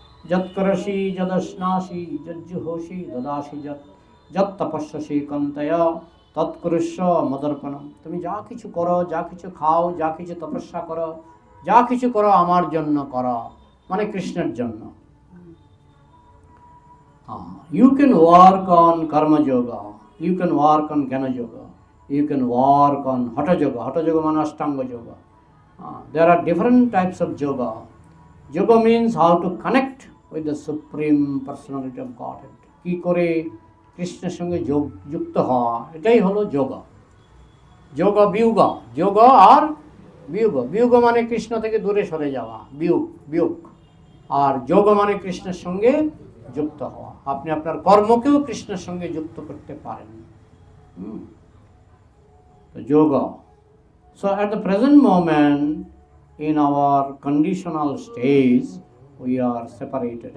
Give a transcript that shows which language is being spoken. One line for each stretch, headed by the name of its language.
Sanskrit: যৎকরসি যদশ্নাসি যজ্জুহোষি দদাসি যৎ তপস্যসি কন্তয়া তৎকুরুষ্য মদর্পণম।
Bangla: তুমি যা কিছু করো, যা কিছু খাও, যা কিছু তপস্যা করো, যা কিছু করো আমার জন্য করো, মানে কৃষ্ণের জন্য।
English: You can work on karma yoga, you can work on jnana yoga, you can work on hatha yoga. Hatha yoga
Bangla: মানে অষ্টাঙ্গ
English: yoga. There are different types of yoga. Yoga means how to connect with the supreme personality of Godhead.
Bangla: কি করে কৃষ্ণের সঙ্গে যুক্ত হওয়া, এটাই হলো যোগা। যোগা বিয়োগা, যোগ আর বিয়োগ। বিয়োগ মানে কৃষ্ণ থেকে দূরে সরে যাওয়া, বিয়োগ। আর যোগ মানে কৃষ্ণের সঙ্গে যুক্ত হওয়া। আপনি আপনার কর্মকেও কৃষ্ণের সঙ্গে যুক্ত করতে পারেন। তো yoga.
English: So at the present moment in our conditional stage we are separated.